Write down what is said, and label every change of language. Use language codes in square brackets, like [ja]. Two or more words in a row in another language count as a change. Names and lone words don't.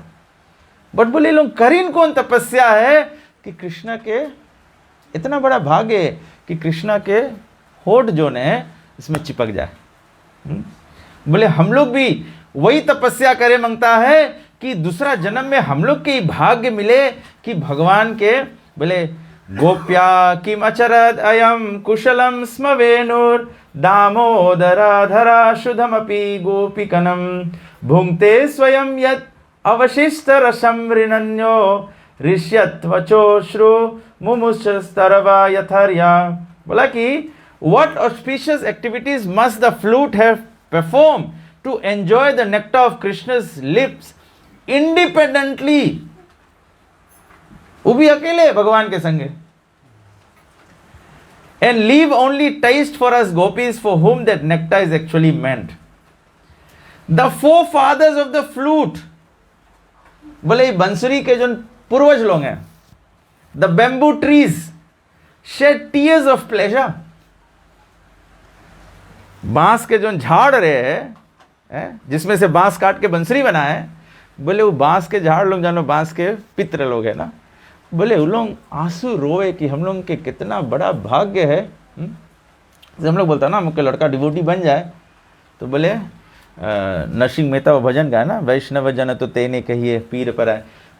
[hi] बट बोले लोग करीन कौन तपस्या है कि कृष्ण के इतना बड़ा भाग्य है कि कृष्ण के होठ जो ने इसमें चिपक जाए। बोले हम लोग भी वही तपस्या करे मांगता है कि दूसरा जन्म में हम लोग के भाग्य मिले कि भगवान के, बोले [sa] गोप्या किम अचरद अयम कुशलम स्म वेणुर दामोदराधरा शुद्धमपि गोपिकनम भुंक्ते स्वयं यत् अवशिष्ट रसम ऋणन्यो ऋष्यत्वचोश्रु मुमुषस्तरवा यथर्या। [hi] बोला कि [en] what auspicious activities must the flute have performed to enjoy the nectar of Krishna's lips independently, [hi] वो भी अकेले भगवान के संगे, [en] and leave only taste for us gopis for whom that nectar is actually meant. The forefathers of the flute, [hi] बोले बंसुरी के जो पूर्वज लोग हैं, [en] the bamboo trees shed tears of pleasure. [hi] बांस के जो झाड़ रहे हैं, जिसमें से बांस काट के बंसरी बना है, बोले वो बांस के झाड़ लोग जानो बांस के पित्र लोग है ना, बोले वो लोग आंसू रोए कि हम लोग के कितना बड़ा भाग्य है। हम लोग बोलता ना मुझे लड़का डिवोटी बन जाए, तो बोले नरसिंह मेहता वो भजन गाया ना, [gu] વૈષ્ણવ જન તો તેને કહીએ પીર પર આએ।